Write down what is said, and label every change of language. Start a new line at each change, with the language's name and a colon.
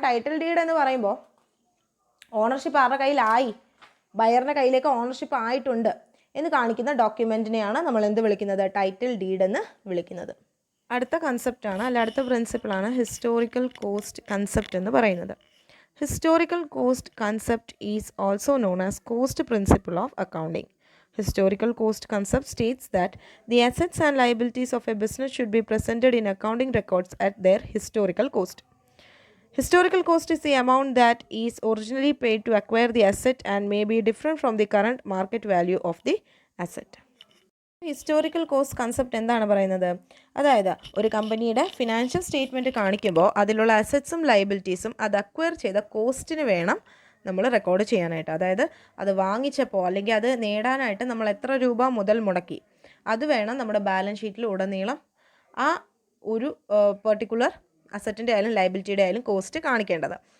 Malayalam: Title deed എന്ന് പറയുമ്പോൾ ownership ആരുടെ കയ്യിലായി, ബയറിൻ്റെ കയ്യിലേക്ക് ഓണർഷിപ്പ് ആയിട്ടുണ്ട് എന്ന് കാണിക്കുന്ന ഡോക്യുമെൻറ്റിനെയാണ് നമ്മൾ എന്ത് വിളിക്കുന്നത്, ടൈറ്റിൽ ഡീഡ് എന്ന് വിളിക്കുന്നത്. അടുത്ത കൺസെപ്റ്റാണ്, അല്ല അടുത്ത പ്രിൻസിപ്പിളാണ് ഹിസ്റ്റോറിക്കൽ കോസ്റ്റ് കൺസെപ്റ്റ് എന്ന് പറയുന്നത്.
English: Historical cost concept is also known as cost principle of accounting. Historical cost concept states that the assets and liabilities of a business should be presented in accounting records at their historical cost. Historical cost is the amount that is originally paid to acquire the asset and may be different from the current market value of the asset.
Malayalam: Historical cost concept എന്താണ് പറയുന്നത്, അതായത് ഒരു കമ്പനിയുടെ financial statement കാണിക്കുമ്പോൾ അതിലുള്ള അസറ്റ്സും ലയബിലിറ്റീസും അത് acquire ചെയ്ത കോസ്റ്റിന് വേണം നമ്മൾ റെക്കോർഡ് ചെയ്യാനായിട്ട്. അതായത് അത് വാങ്ങിച്ചപ്പോൾ അല്ലെങ്കിൽ അത് നേടാനായിട്ട് നമ്മൾ എത്ര രൂപ മുതൽ മുടക്കി അത് വേണം നമ്മുടെ ബാലൻസ് ഷീറ്റിൽ ഉടനീളം ആ ഒരു പെർട്ടിക്കുലർ അസറ്റിൻ്റെ ആയാലും ലയബിലിറ്റിയുടെ ആയാലും കോസ്റ്റ് കാണിക്കേണ്ടത്.